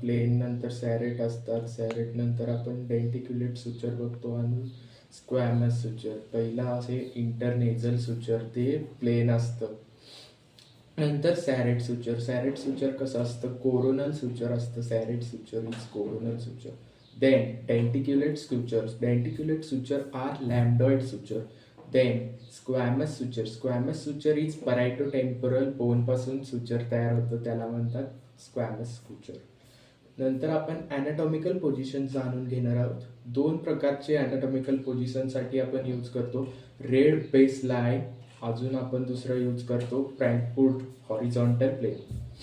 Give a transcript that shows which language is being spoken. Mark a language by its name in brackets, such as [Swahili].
[Marathi] Plain नंतर सॅरेट असतात. सॅरेट नंतर आपण डेंटिक्युलेट सुचर बघतो आणि स्क्वॅमस सुचर. पहिला असे इंटरनेझल सुचर, ते प्लेन असतं. नंतर सॅरेट सुचर कसं असतं? कोरोनल सुचर असतं. [English] Serrate suture is coronal suture. Then denticulate suture are lambdoid suture. Then squamous suture is parietotemporal bone [Marathi] पासून सुचर तयार होतं, त्याला म्हणतात स्क्वॅमस सुचर. नंतर आपण ॲनाटॉमिकल पोझिशन जाणून घेणार आहोत. 2 प्रकारचे ॲनाटॉमिकल पोझिशनसाठी आपण यूज करतो. रेड बेस लाईन, अजून आपण दुसरं यूज करतो फ्रँकफूट हॉरिझॉन्टल प्लेन.